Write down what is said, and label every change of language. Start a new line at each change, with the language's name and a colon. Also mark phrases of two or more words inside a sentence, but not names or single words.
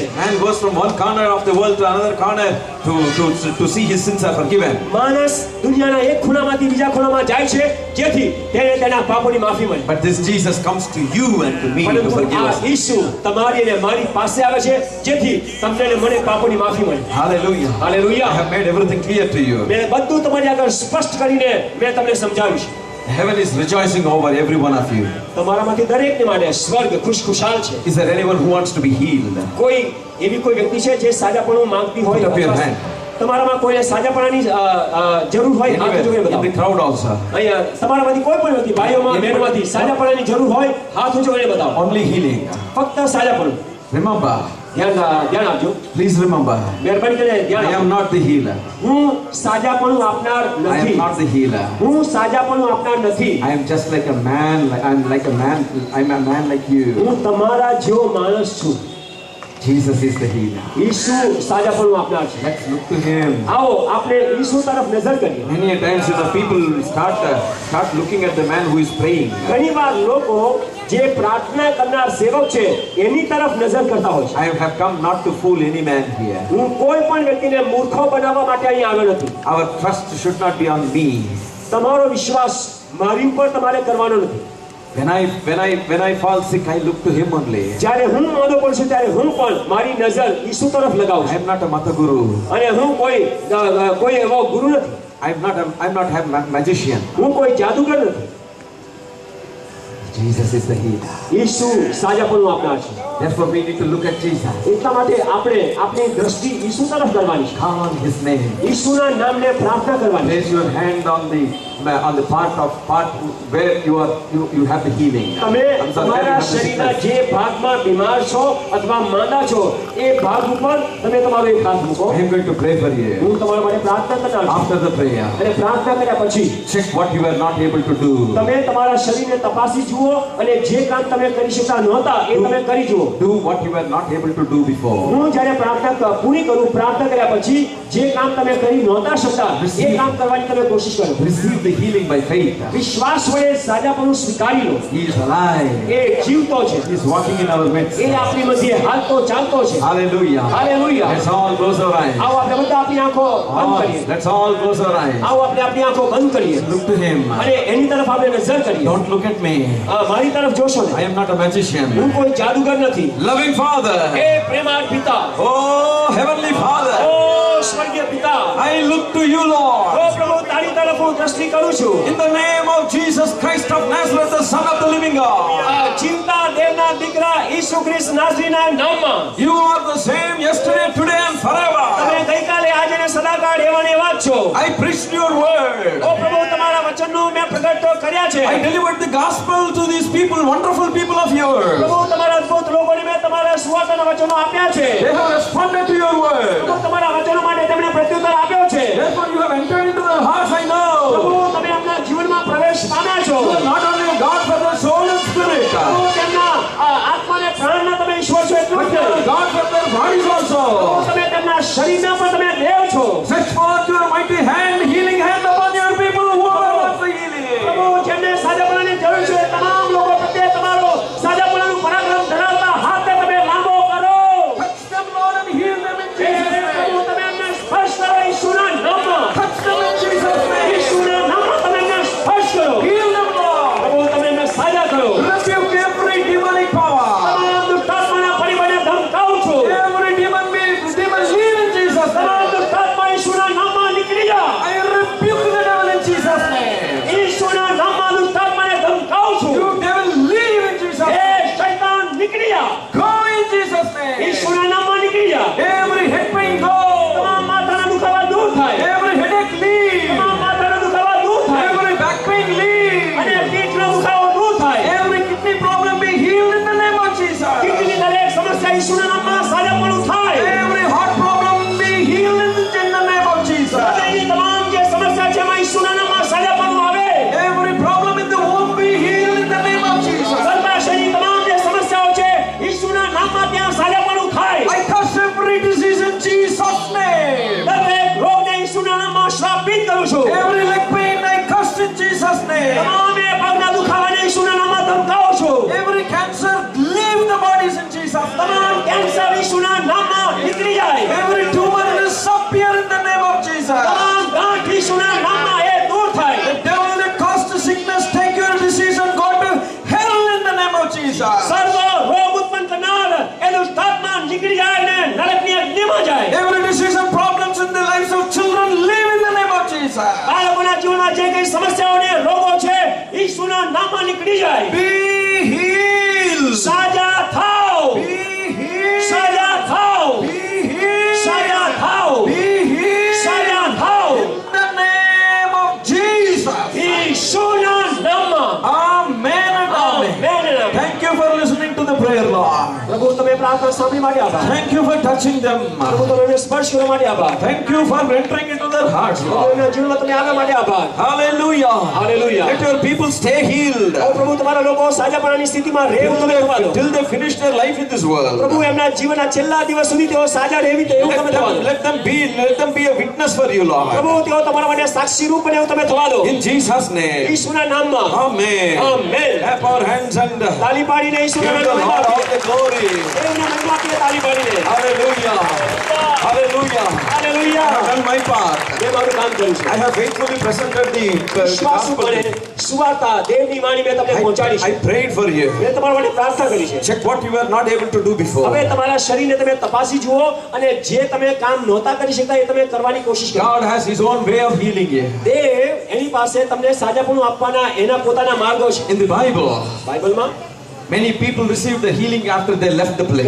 English: Man goes from one corner of the world to another corner to see his sins are forgiven.
Gujarati: માણસ દુનિયાના એક ખૂણામાંથી બીજા ખૂણામાં જાય છે જેથી તેને તેના પાપોની માફી મળે.
English: But this Jesus comes to you and to me to
Gujarati: પરંતુ
English: forgive
Gujarati: આ
English: us.
Gujarati: ઈસુ તમારી અને મારી પાસે આવે છે જેથી તમને અને મને પાપોની માફી મળે.
English: Hallelujah.
Gujarati: હાલેલુયા.
English: I have made everything clear to you.
Gujarati: મેં બધું તમારી આગળ સ્પષ્ટ કરીને મેં તમને સમજાવ્યું છે.
English: Heaven is rejoicing over every one of you.
Gujarati: તમારામાંથી દરેકને માટે સ્વર્ગ ખુશખુશાલ છે.
English: Is there anyone who wants to be healed?
Gujarati: કોઈ એવી કોઈ વ્યક્તિ છે જે સાજાપણું માંગતી હોય?
English: Put up your hand.
Gujarati: તમારામાં કોઈને સાજાપણાની જરૂર હોય હાથ ઊંચો કરીને
English: In the
Gujarati: બતાવો.
English: crowd also.
Gujarati: અહીંયા તમારામાંથી કોઈ પણ વ્યક્તિ ભાઈઓમાં બહેનોમાંથી સાજાપણાની જરૂર હોય હાથ ઊંચો કરીને બતાવો.
English: Only healing.
Gujarati: ફક્ત સાજાપણું.
English: Remember,
Gujarati: ધ્યાન આપજો.
English: please remember,
Gujarati: મહેરબાની કરીને
English: I
Gujarati: ધ્યાન
English: am
Gujarati: આપજો.
English: not the healer.
Gujarati: હું સાજાપણું આપનાર
English: I
Gujarati: નથી.
English: am not the healer.
Gujarati: હું સાજાપણું આપનાર નથી.
English: I am just like a man. I'm a man like you.
Gujarati: હું તમારા જેવો માણસ છું.
English: Jesus is the healer.
Gujarati: ઈસુ સાજાપણું આપનાર છે.
English: Let's look to Him.
Gujarati: આવો આપણે ઈસુ તરફ નજર કરીએ.
English: Many a times the people start looking at the man who is praying.
Gujarati: ઘણીવાર લોકો જે પ્રાર્થના કરનાર સેવક છે એની તરફ નજર કરતા હોય છે.
English: I have come not to fool any man here.
Gujarati: હું કોઈ પણ વ્યક્તિને મૂર્ખો બનાવવા માટે અહીં આવ્યો નથી.
English: Our trust should not be on me.
Gujarati: તમારો વિશ્વાસ મારી ઉપર તમારે કરવાનો નથી.
English: When I fall sick, I look to Him only.
Gujarati: જ્યારે હું માંદો પડું છું ત્યારે હું પણ મારી નજર ઈસુ તરફ લગાવું
English: I
Gujarati: છું.
English: am not a Mata Guru.
Gujarati: અને હું કોઈ એવો ગુરુ નથી.
English: I'm not a magician.
Gujarati: હું કોઈ જાદુગર નથી.
English: Jesus is the healer.
Gujarati: ઈસુ સાજાપણું આપનાર છે.
English: Therefore, we need to look at Jesus.
Gujarati: એટલા માટે આપણે આપણી દ્રષ્ટિ ઈસુ તરફ કરવાની છે.
English: Call on His name.
Gujarati: ઈસુના નામને પ્રાર્થના કરવાની છે.
English: Place your hand on the part where you have the healing.
Gujarati: તમે
English: I'm sorry,
Gujarati: તમારા
English: where you have the
Gujarati: શરીરના
English: sickness.
Gujarati: જે ભાગમાં બીમાર છો અથવા માંદા છો એ ભાગ ઉપર તમે તમારો એક હાથ મૂકો.
English: I am going to pray for you.
Gujarati: હું તમારા માટે પ્રાર્થના કરનાર છું.
English: After the prayer,
Gujarati: અને પ્રાર્થના કર્યા પછી
English: check what you were not able to do.
Gujarati: તમે તમારા શરીરને તપાસી જુઓ અને જે કામ તમે કરી શકતા નહોતા એ તમે કરી જુઓ.
English: Do what you were not able to do before.
Gujarati: હું જ્યારે પ્રાર્થના પૂરી કરું પ્રાર્થના કર્યા પછી જે કામ તમે કરી નહોતા શકતા એ કામ કરવાની તમે કોશિશ કરો.
English: Receive the healing by faith.
Gujarati: વિશ્વાસ વડે સાજાપણું સ્વીકારી લો.
English: He is alive.
Gujarati: એ જીવતો છે.
English: He is walking in our midst.
Gujarati: એ આપણી મધ્યે હાલતો ચાલતો છે.
English: Hallelujah.
Gujarati: હાલેલુયા.
English: Let's all close our eyes.
Gujarati: આવો આપણે બધા આપણી આંખો બંધ કરીએ.
English: Let's all close our eyes.
Gujarati: આવો આપણે આપણી આંખો બંધ કરીએ.
English: Look to him.
Gujarati: અને એની તરફ આપણે નજર કરીએ.
English: Don't look at me.
Gujarati: મારી તરફ જોશો
English: I
Gujarati: ને.
English: am not a magician.
Gujarati: હું કોઈ જાદુગર નથી.
English: Loving Father.
Gujarati: એ પ્રેમાળ પિતા.
English: Oh, Heavenly Father.
Gujarati: ઓ સ્વર્ગીય પિતા.
English: I look to you, Lord.
Gujarati: ઓ પ્રભુ તારી તરફ હું દ્રષ્ટિ કરું છું.
English: In the name of Jesus Christ of Nazareth, the Son of the living God.
Gujarati: જીવતા દેવના દીકરા ઈસુ ખ્રિસ્ત નાઝરીના નામમાં
English: You are the same yesterday, today and forever.
Gujarati: તમે ગઈકાલે આજે ને સદાકાળ એવા ને એવા જ છો.
English: I preached your word.
Gujarati: ઓ પ્રભુ તમારા વચનનું મેં પ્રગટ તો કર્યા છે.
English: I delivered the gospel to these people, wonderful people of yours.
Gujarati: પ્રભુ તમારા અદ્ભુત લોકોને મેં તમારા સુવાર્તાના વચનો આપ્યા છે.
English: They have responded to your word.
Gujarati: પ્રભુ તમારા વચનો માટે તેમણે પ્રત્યુત્તર આપ્યો છે.
English: Therefore you have entered into their hearts, I know.
Gujarati: પ્રભુ તમે એમના જીવનમાં પ્રવેશ પામ્યા છો.
English: You are not only a God for their soul and spirit,
Gujarati: પ્રભુ તેમના આત્મા ને પ્રાણના તમે ઈશ્વર છો એટલું
English: but
Gujarati: જ
English: you are a
Gujarati: નહીં.
English: God for their bodies also.
Gujarati: પ્રભુ તમે તેમના શરીરના પણ તમે દેવ છો.
English: Stretch forth your mighty hand, healing hand upon your people who are wants the healing.
Gujarati: પ્રભુ જેમને સાજાપણાની જરૂર છે તમામ લોકો પ્રત્યે તમારો સાજાપણાનું પરાક્રમ ધરાવતા હાથને તમે લાંબો કરો.
English: Touch them, Lord, and heal them in Jesus'
Gujarati: પ્રભુ
English: name.
Gujarati: તમે એમને સ્પર્શ કરો ઈસુના નામમાં.
English: Touch them in Jesus' name.
Gujarati: ઈસુના નામમાં તમે એમને સ્પર્શ કરો.
English: Heal them, Lord.
Gujarati: પ્રભુ તમે એમને સાજા કરો.
English: Rebuke every demonic power.
Gujarati: તમામ દુષ્ટાત્માના પરિબળને ધમકાવું છું.
English: Every demon leave in Jesus'
Gujarati: તમામ
English: name.
Gujarati: દુષ્ટાત્મા ઈસુના નામમાં નીકળી જા.
English: I rebuke the devil in Jesus' name.
Gujarati: ઈસુના નામમાં દુષ્ટાત્માને ધમકાવું છું.
English: You devil leave in Jesus'
Gujarati: એ
English: name.
Gujarati: શૈતાન નીકળી જા.
English: Go in Jesus' name.
Gujarati: ઈસુના નામમાં નીકળી જા.
English: Every head pain go.
Gujarati: તમામ માથાના દુખાવા દૂર થાય.
English: Every headache leave.
Gujarati: તમામ માથાના દુખાવા દૂર થાય.
English: Every back pain leave.
Gujarati: અને પીઠનો દુખાવો દૂર થાય.
English: Every kidney problem be healed in the name of Jesus.
Gujarati: કિડનીની દરેક સમસ્યા ઈસુના નામમાં સાજાપણું થાય.
English: Every heart problem be healed in the name of Jesus.
Gujarati: હૃદયની તમામ જે સમસ્યા છે એમાં ઈસુના નામમાં સાજાપણું આવે.
English: Every problem in the womb be healed in the name of Jesus.
Gujarati: ગર્ભાશયની તમામ જે સમસ્યાઓ છે ઈસુના નામમાં ત્યાં સાજાપણું થાય.
English: I curse every disease in Jesus' name.
Gujarati: દરેક રોગને ઈસુના નામમાં શ્રાપિત કરું છું.
English: Every leg pain I curse in Jesus' name.
Gujarati: તમામે પગના દુખાવાને ઈસુના નામમાં ધમકાવું છું.
English: Every cancer leave the bodies in Jesus'
Gujarati: તમામ
English: name.
Gujarati: કેન્સર ઈસુના નામમાં નીકળી જાય.
English: Every tumor disappear in the name of Jesus.
Gujarati: તમામ ગાંઠ ઈસુના નામમાં એ દૂર થાય.
English: The devil that caused the sickness take your disease and go to hell in the name of Jesus.
Gujarati: સર્વ રોગ ઉત્પન્ન કરનાર એ દુષ્ટાત્મા નીકળી જાય ને નરકની અગ્નિમાં જાય.
English: Every disease and problems in the lives of children live in the name of Jesus.
Gujarati: બાળકોના જીવનમાં જે કઈ સમસ્યાઓ ને રોગો છે ઈસુના નામમાં નીકળી જાય.
English: Be healed.
Gujarati: સાજા થાઓ.
English: Be healed.
Gujarati: સાજા થાઓ.
English: Be healed.
Gujarati: સાજા થાઓ.
English: Be healed.
Gujarati: સાજા થાઓ.
English: In the name of Jesus.
Gujarati: ઈસુના નામમાં.
English: Amen and amen.
Gujarati: આમેન.
English: Thank you for listening to the prayer, Lord.
Gujarati: પ્રભુ તમે પ્રાર્થના સાંભળી માટે આભાર.
English: Thank you for touching them.
Gujarati: પ્રભુ તમે સ્પર્શ કરવા માટે આભાર.
English: Thank you for entering into their hearts,
Gujarati: પ્રભુ
English: Lord.
Gujarati: એમના જીવનમાં તમે આવ્યા માટે આભાર.
English: Hallelujah. Hallelujah. Let your people stay healed
Gujarati: ઓ પ્રભુ તમારા લોકો સાજાપણાની સ્થિતિમાં રહે એવું તમે થવા દો.
English: till they finish their life in this world.
Gujarati: પ્રભુ એમના જીવનના છેલ્લા દિવસ સુધી તેઓ સાજા રહેવી એવું તમે થવા દો.
English: Let them be a witness for you, Lord.
Gujarati: પ્રભુ તેઓ તમારા માટે સાક્ષી રૂપ બને એવું તમે થવા દો.
English: In Jesus' name.
Gujarati: ઈસુના નામમાં.
English: Amen.
Gujarati: આમેન.
English: Clap our hands and
Gujarati: તાળી પાડીને ઈસુના
English: give the
Gujarati: નામમાં
English: Lord all the glory.
Gujarati: દેવને મહિમા આપીએ તાળી પાડીને.
English: Hallelujah. Hallelujah.
Gujarati: હાલેલુયા.
English: I have done my part.
Gujarati: મેં મારું કામ કર્યું છે.
English: I have faithfully presented the
Gujarati: વિશ્વાસુ
English: gospel.
Gujarati: બને સુવાર્તા દેવની વાણી મેં તમને પહોંચાડી છે.
English: I prayed for you.
Gujarati: મેં તમારા માટે પ્રાર્થના કરી છે.
English: Check what you were not able to do before.
Gujarati: હવે તમારા શરીરને તમે તપાસી જુઓ અને જે તમે કામ નહોતા કરી શકતા એ તમે કરવાની કોશિશ કરો.
English: God has His own way of healing you.
Gujarati: દેવ એની પાસે તમને સાજાપણું આપવાના એના પોતાના માર્ગો છે.
English: In the Bible,
Gujarati: બાઇબલમાં
English: many people received the healing after they left the place.